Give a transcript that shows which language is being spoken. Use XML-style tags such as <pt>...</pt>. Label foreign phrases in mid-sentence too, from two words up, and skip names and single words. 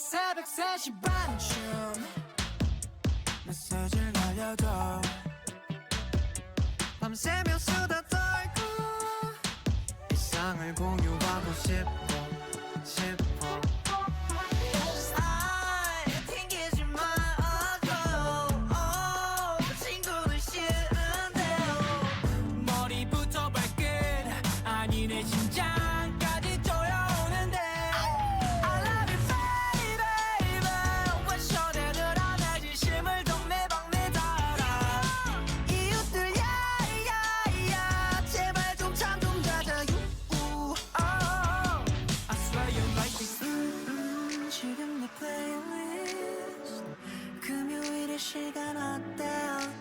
<ko>새벽 3시 반쯤 메시지를 날려줘 밤새며 수다 떨고 일상을 공유하고 싶어 아이 튕기지 마줘 친구는 싫은데요 머리부터 발끝 아니 내 심장까지 쪼여오는데</ko> <en>I love you baby</en> <ko>왜 shoulder들아 내 진심을 동네방네 달아 이웃들 야야야 제발 좀 잠 좀 자자</ko> <en>I swear you like it</en> <ko>지금 내 playlist 금요일의 시간 어때요</ko>